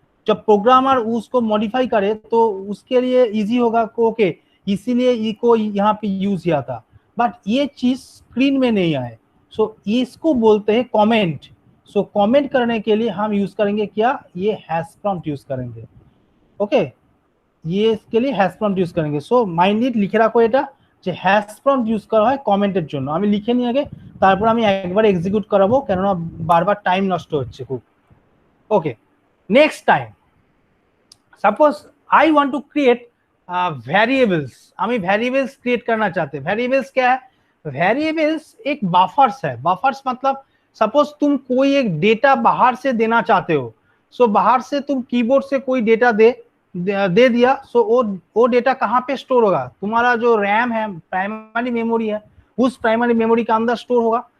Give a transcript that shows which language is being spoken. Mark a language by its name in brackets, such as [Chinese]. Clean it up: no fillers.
[Hindi] जब प्रोग्रामर उसको मॉडिफाई करे तो उसके लिए इजी होगा, ओके इसीलिए इको यहाँ पे यूज किया था, बट ये चीज स्क्रीन में नहीं आए। सो इसको बोलते हैं कमेंट। सो कमेंट करने के लिए हम यूज करेंगे क्या, ये हैश प्रॉम्प्ट यूज करेंगे। ओके, ये इसके लिए हैश प्रॉम्प्ट यूज करेंगे। सो माइंड लिखे [Bangla] রাখো এটা যে হ্যাশ প্রম্পট ইউজ করা হয় কমেন্টের জন্য। আমি লিখে নিয়ে আগে তারপর আমি একবার এক্সিকিউট করাবো, কেননা বারবার টাইম নষ্ট হচ্ছে খুব। [English] Okay, next time suppose I want to create variables. [Hindi] আমি वेरिएबल्स क्रिएट करना चाहते हैं। वेरिएबल्स क्या है, वेरिएबल्स एक बफर्स है। बफर्स मतलब सपोज तुम कोई एक डेटा बाहर से देना चाहते हो, सो बाहर से तुम कीबोर्ड से कोई डेटा दे दिया, सो वो डेटा कहाँ पे स्टोर होगा, तुम्हारा जो रैम है, प्राइमरी मेमोरी है, उस प्राइमरी मेमोरी के अंदर स्टोर होगा।